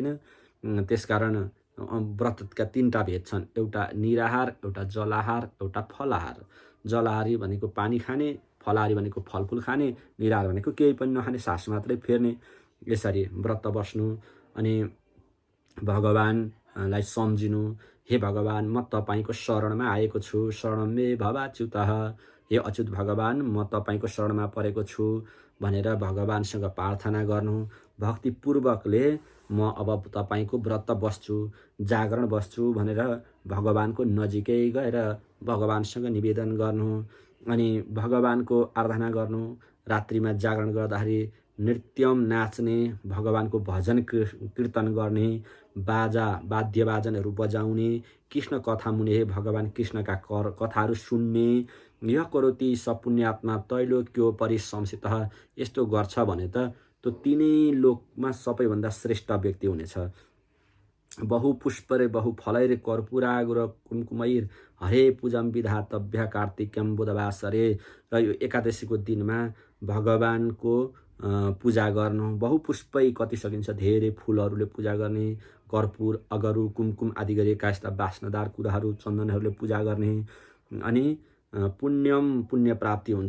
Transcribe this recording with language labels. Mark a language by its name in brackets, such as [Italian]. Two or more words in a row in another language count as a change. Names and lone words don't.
[Nepali] त्यसकारण व्रतका 3टा भेद छन्, एउटा निराहार, एउटा जलाहार, एउटा फलाहार। जलाहारी भनेको पानी खाने, फलाहारी भनेको फलफुल खाने, निराहार भनेको केही पनि नखाने, सास मात्रै फेर्ने। यसरी व्रत बस्नु, अनि भगवान्लाई सम्झिनु, हे भगवान् म तपाईँको शरणमा आएको छु, [Sanskrit] शरणं मे भवाच्युतः। [Nepali] हे अच्युत भगवान् म तपाईँको शरणमा परेको छु भनेर भगवान्सँग प्रार्थना गर्नु। भक्तिपूर्वकले म अब तपाईँको व्रत बस्छु, जागरण बस्छु भनेर भगवानको नजिकै गएर भगवानसँग निवेदन गर्नु, अनि भगवानको आराधना गर्नु। रात्रिमा जागरण गर्दाखेरि नृत्यम नाच्ने, भगवानको भजन कीर्तन गर्ने, वाद्य बाजनहरू बजाउने, कृष्ण कथा मुनि हे भगवान कृष्णका कथाहरू सुन्ने। [Sanskrit] यह करोति स पुण्यात्मा त्रैलोक्यो परिसंसितः। [Nepali] यस्तो गर्छ भने त त्यो 3 लोकमा सबैभन्दा श्रेष्ठ व्यक्ति हुनेछ। [Sanskrit] बहुपुष्परे बहुफलैरे कर्पूरागुर कुमकुमैर हरे पूजम विधातव्य कार्तिकम बुधवासरे। [Nepali] र यो एकादशीको दिनमा भगवानको पूजा गर्नु। बहुपुष्पै कति सकिन्छ, धेरै फुलहरूले पूजा गर्ने, कर्पूर, अगरु, कुमकुम आदि गरिएका यस्ता वासनादार कुराहरू, चन्दनहरूले पूजा गर्ने। अनि पुण्य प्राप्ति हुन्छ।